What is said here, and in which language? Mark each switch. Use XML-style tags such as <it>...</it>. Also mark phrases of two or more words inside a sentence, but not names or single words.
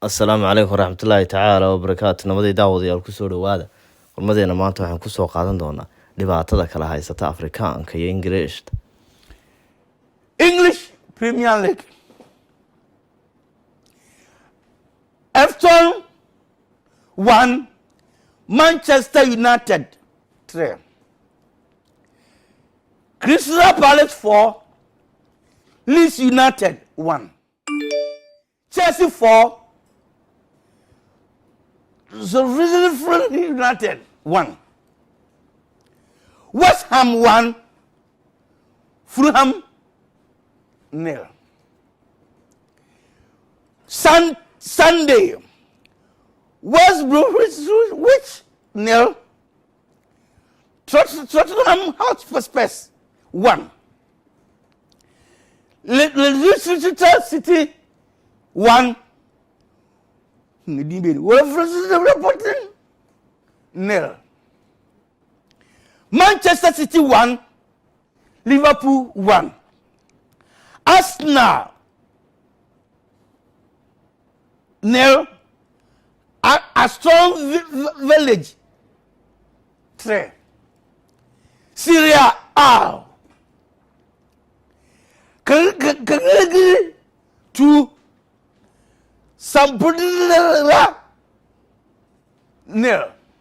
<so>asalaamu calaykum waraxmatullaahi tacaala wabarakaatu namadii daawadayaal kusoo dhowaada kulmadeena maanta waxaan kusoo qaadan doonaa dhibaatada kala haysata afrikaanka iyo ingiriishta.</so> <en>English Premier League. Everton 1, Manchester United 3. Crystal Palace 4, Leeds United 1. Chelsea 4, Sheffield United 1. West Ham 1, Fulham 0. Sunday, West Bromwich 0, Tottenham Hotspur 1. Leicester City 1. Wolverhampton 0. Manchester City 1, Liverpool 1. Arsenal 0, Aston Village 3. Serie A, Cagliari 2, Sampdoria 0.</en>